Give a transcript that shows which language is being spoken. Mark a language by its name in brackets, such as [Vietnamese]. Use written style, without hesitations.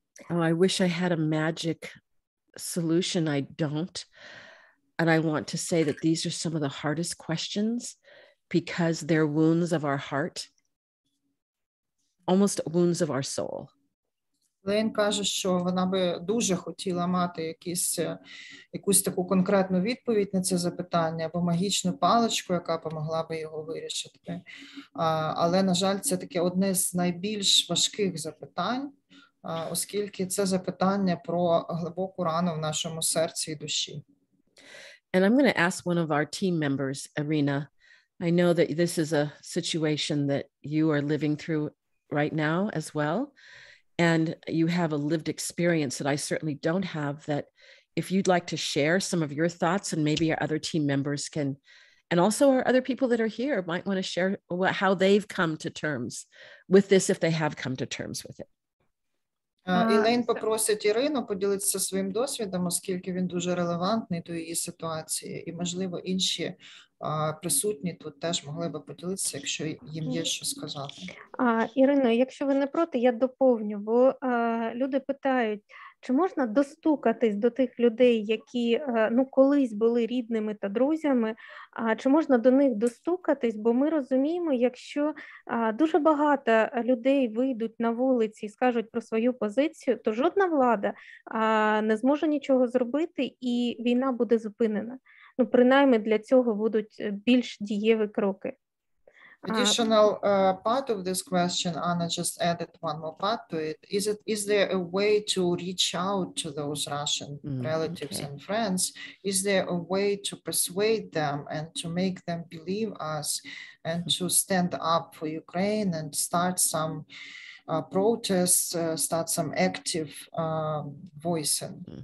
[English] Oh, I wish I had a magic solution. I don't. And I want to say that these are some of the hardest questions because they're wounds of our heart almost wounds of our soul. [Ukrainian] Лейн каже, що вона би дуже хотіла мати якусь таку конкретну відповідь на це запитання або магічну паличку, яка помогла би його вирішити. Але, на жаль, це таке одне з найбільш важких запитань, оскільки це запитання про глибоку рану в нашому серці і душі. [English] And I'm going to ask one of our team members, Irina. I know that this is a situation that you are living through right now as well. And you have a lived experience that I certainly don't have, that if you'd like to share some of your thoughts, and maybe our other team members can, and also our other people that are here might want to share how they've come to terms with this, if they have come to terms with it. [Ukrainian] Ілейн попросить Ірину поділитися своїм досвідом, оскільки він дуже релевантний до її ситуації, і, можливо, інші присутні тут теж могли би поділитися, якщо їм є що сказати. Ірино, якщо ви не проти, я доповню, бо люди питають, чи можна достукатись до тих людей, які колись були рідними та друзями, чи можна до них достукатись, бо ми розуміємо, якщо дуже багато людей вийдуть на вулиці і скажуть про свою позицію, то жодна влада не зможе нічого зробити і війна буде зупинена. Принаймні для цього будуть більш дієві кроки. [English] Additional part of this question, Anna just added one more part to it. Is there a way to reach out to those Russian relatives and friends? Is there a way to persuade them and to make them believe us and to stand up for Ukraine and start some protests, start some active voicing?